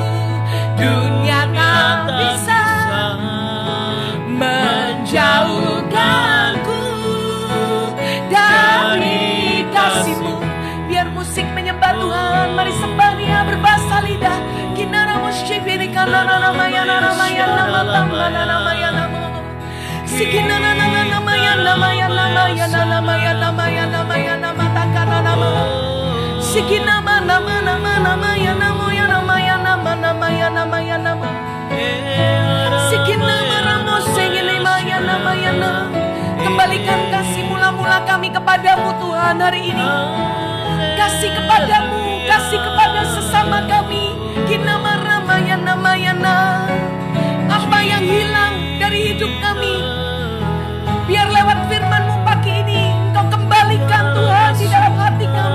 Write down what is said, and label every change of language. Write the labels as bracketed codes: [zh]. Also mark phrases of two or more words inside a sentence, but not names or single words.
[id] Dunia tak bisa menjauhkanku dari kasih-Mu. Biar musik menyembah Tuhan, mari sembah Dia berbahasa lidah. Kinara musyifiri kanana namaya namaya nama tambana namaya nama. Sikinana namaya namaya namaya namaya namaya namaya nama takana nama. Sikinama nama nama namaya namaya namaya nama namaya namaya nama. Sikinama ramos sengile maya namaya nama. Kembalikan kasih mula-mula kami kepadamu Tuhan hari ini. Kasih kepadamu, kasih kepada sesama kami. Kinama ramaya namaya nama. Apa yang hilang dari hidup kami, biar lewat firman-Mu pagi ini Engkau kembalikan Tuhan di dalam hati kami.